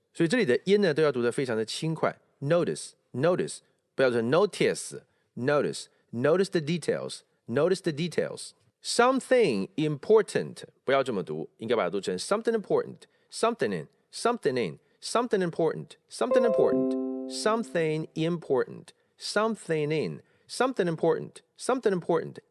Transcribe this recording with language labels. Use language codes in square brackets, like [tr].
[zh] 所以这里的音呢都要读得非常的轻快。 [en] Notice， [zh] 不要说 [en] notice。 Notice the details. Something important [zh] 不要这么读，应该把它读成 something important. [en] Something important. Something important. Something important.